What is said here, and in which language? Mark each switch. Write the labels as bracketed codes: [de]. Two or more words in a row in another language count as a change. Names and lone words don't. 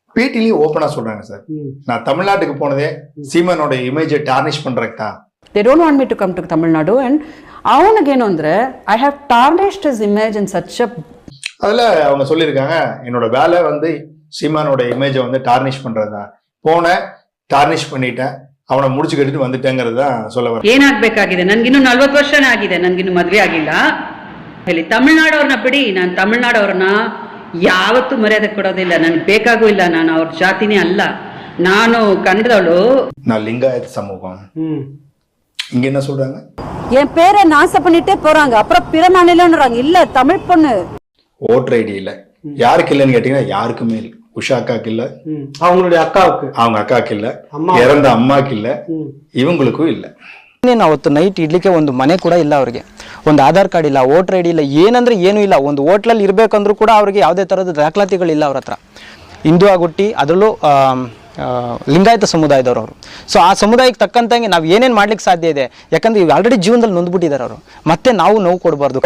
[ta] பேட்டிலையும் ஓப்பனா சொல்றாங்க சார், நான் தமிழ்நாட்டுக்கு போனதே சீமானோட இமேஜை டார்னிஷ் பண்றதுக்கு தான். [en] They don't want me to come to Tamil Nadu and அவனுக்கு ಅಂದ್ರೆ I have tarnished his image in such a. [ta] அதுல அவங்க சொல்லியிருக்காங்க, என்னோட வேலை வந்து சீமானோட இமேஜை வந்து டார்னிஷ் பண்றதுதான், போன டார்னிஷ் பண்ணிட்டேன், அவன முடிச்சு கட்டிட்டு வந்துட்டேங்கிறத சொல்ல வர. [kn] ಏನಾಗಬೇಕಾಗಿದೆ, ನನಗಿನ್ನು 40 ವರ್ಷನೇ ಆಗಿದೆ, ನನಗಿನ್ನು ಮದುವೆ ಆಗಿಲ್ಲ. ಹೇಳಿ ತಮಿಳ್ನಾಡವ್ರನ್ನ ಬಿಡಿ, ನಾನು ತಮಿಳ್ನಾಡವ್ರನ್ನ ಯಾವತ್ತೂ ಮರ್ಯಾದೆ ಕೊಡೋದಿಲ್ಲ, ನನಗೆ ಬೇಕಾಗೂ ಇಲ್ಲ, ನಾನು ಅವ್ರ ಜಾತಿನೇ ಅಲ್ಲ, ನಾನು ಕನ್ನಡದವಳು. [ta] நான் லிங்காயத் சமூகம். இங்க என்ன சொல்றாங்க, என் பேரை நாசம் பண்ணிட்டே போறாங்க, அப்புறம் பிற மாநிலம்ன்றாங்க. இல்ல தமிழ் பொண்ணு. [en] voter ID [ta] இல்ல, யாருக்கு இல்லைன்னு கேட்டீங்கன்னா யாருக்குமே இல்லை. உஷா அக்காக்கு இல்ல, அவங்களுடைய அக்காவுக்கு, அவங்க அக்காக்கு இல்ல, இறந்த அம்மாக்கு இல்ல, [kn] ಇವಂಗಳಿಗೂ ಇಲ್ಲ. ಅವತ್ತು ನೈಟ್ ಇಡ್ಲಿಕ್ಕೆ ಒಂದು ಮನೆ ಕೂಡ ಇಲ್ಲ ಅವ್ರಿಗೆ, ಒಂದು ಆಧಾರ್ ಕಾರ್ಡ್ ಇಲ್ಲ, [en] voter ID [kn] ಇಲ್ಲ, ಏನಂದ್ರೆ ಏನೂ ಇಲ್ಲ. ಒಂದು ಹೋಟ್ಲಲ್ಲಿ ಇರಬೇಕಂದ್ರೂ ಕೂಡ ಅವ್ರಿಗೆ ಯಾವುದೇ ಥರದ ದಾಖಲಾತಿಗಳಿಲ್ಲ ಅವ್ರ ಹತ್ರ. ಹಿಂದೂ ಆಗುಟ್ಟಿ ಅದರಲ್ಲೂ ಲಿಂಗಾಯತ ಸಮುದಾಯದವರು ಅವರು. ಸೊ ಆ ಸಮುದಾಯಕ್ಕೆ ತಕ್ಕಂತಂಗೆ ನಾವು ಏನೇನು ಮಾಡ್ಲಿಕ್ಕೆ ಸಾಧ್ಯ ಇದೆ, ಯಾಕಂದ್ರೆ ಈಗ ಆಲ್ರೆಡಿ ಜೀವನದಲ್ಲಿ ನೊಂದ್ಬಿಟ್ಟಿದ್ದಾರೆ ಅವರು, ಮತ್ತೆ ನಾವು ನೋವು ಕೊಡಬಾರ್ದು.